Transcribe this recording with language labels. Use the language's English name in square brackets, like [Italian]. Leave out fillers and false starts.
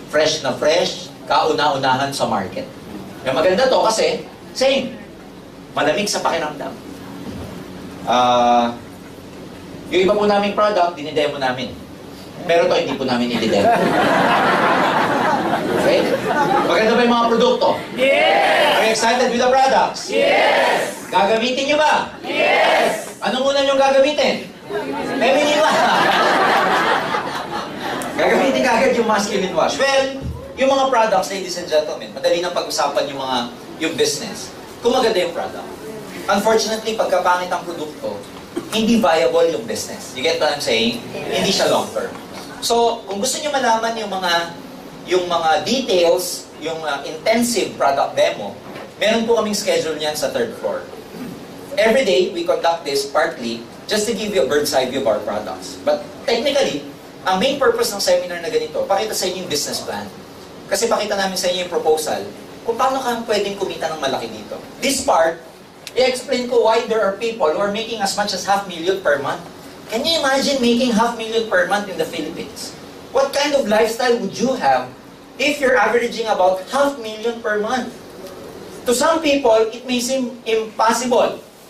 [Filipino] Fresh na fresh, kauna-unahan sa market. Yung maganda to kasi, same, malamig sa pakiramdam. Yung iba po naming product, dinidemo namin. Pero to, hindi po namin i-demo. Okay? Maganda ba yung mga produkto? [English] Yes! Are you excited with the products? Yes! [Filipino] Gagamitin nyo ba? [English] Yes! [Filipino] Anong una nyong gagamitin? Feminine wash. Gagamitin kagad yung masculine wash. Well, yung mga products, [English] ladies and gentlemen, [Filipino] madali nang pag-usapan yung business. Kung maganda yung product. Unfortunately, pagkapangit ang produkto, hindi viable yung business. [English] You get what I'm saying? [Filipino] Hindi siya long term. So, kung gusto niyo malaman yung mga details, yung intensive product demo, meron po kaming schedule niyan sa third floor. [English] Every day, we conduct this partly just to give you a bird's eye view of our products. But technically, [Filipino] ang main purpose ng seminar na ganito, pakita sa inyo yung business plan. Kasi pakita namin sa inyo yung proposal kung paano ka pwedeng kumita ng malaki dito. [English] This part, i-explain ko why there are people who are making as much as $500,000 per month. Can you imagine making $500,000 per month in the Philippines? What kind of lifestyle would you have if you're averaging about $500,000 per month? To some people, it may seem impossible.